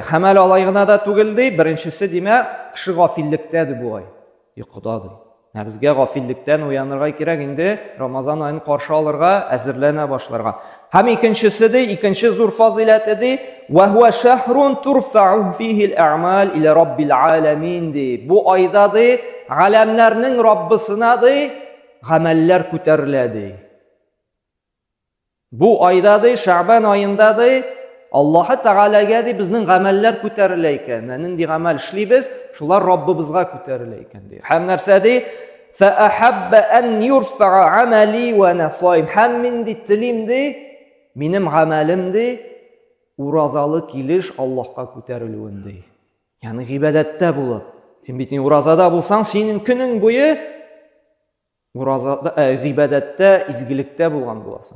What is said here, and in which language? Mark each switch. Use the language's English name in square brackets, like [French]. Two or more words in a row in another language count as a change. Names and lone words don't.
[Tatar] Һәм әле алай гына да түгел ди, беренчесе димәк, кеше гафиллектә бу ай, йокыда ди. Безгә гафиллектән уянырга кирәк, инде Рамазан айын каршы алырга, әзерләнә башларга. Һәм икенчесе ди, икенче зур фазиләте ди, [Arabic] وهو شهر ترفع فيه الأعمال إلى رب العالمين [Tatar] ди. Бу айда ди, галәмнәрнең Раббысына ди, гамәлләр күтәрелә ди. Бу айда ди, Шабан айында ди, Аллаһ Тәгаләгә ди безнең гамәлләр күтәрелә икән. Нинди гамәл эшлибез, шулар Раббыбызга күтәрелә икән ди. Һәм нәрсә ди? [Arabic] فأحب أن يرفع عملي وأنا صائم. [Tatar] Һәм мин ди телим ди, минем гамәлем ди, уразалы килеш Аллаһка күтәрелүен ди. Ягъни гыйбадәттә булып. Син бит уразада булсаң, синең көнең буе уразада, гыйбадәттә, изгелектә булган буласың.